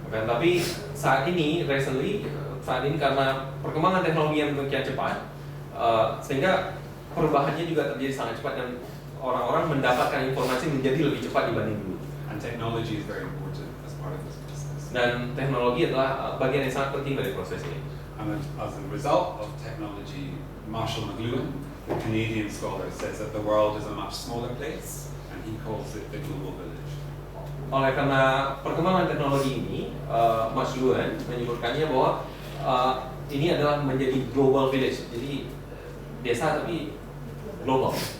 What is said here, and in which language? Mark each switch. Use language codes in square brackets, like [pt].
[id] Tapi saat ini karena perkembangan teknologi yang demikian cepat, sehingga perubahannya juga terjadi sangat cepat dan orang-orang mendapatkan informasi menjadi lebih cepat dibanding dulu. [en] And technology is very important as part of this process. [id] Dan teknologi adalah bagian yang sangat penting dari proses ini. [en] And as a result of technology, Marshall McLuhan, the Canadian scholar, says that the world is a much smaller place, and he calls it the global village. [id] Oleh karena perkembangan teknologi ini, Mas Luan menyebutkannya bahwa ini adalah menjadi global village, jadi desa tapi global.